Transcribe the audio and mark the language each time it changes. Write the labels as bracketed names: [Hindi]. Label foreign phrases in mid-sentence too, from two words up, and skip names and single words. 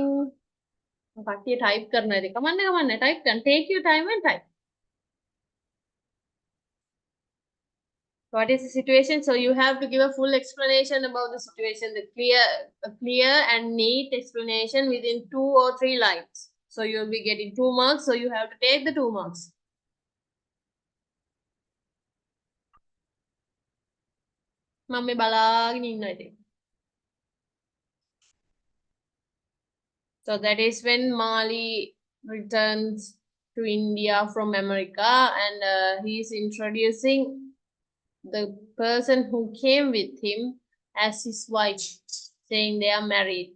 [Sinhala] කට්ටිය type කරන ඉතින් කමන්න type කරන්න. [English] Take your time and type. What is the situation? So you have to give a full explanation about the situation, a clear and neat explanation within 2 or 3 lines. So you will be getting 2 marks. So you have to take the 2 marks. [Sinhala] මම බලාගෙන ඉන්නවා ඉතින්. [English] So that is when Mali returns to India from America, and he is introducing the person who came with him as his wife, saying they are married.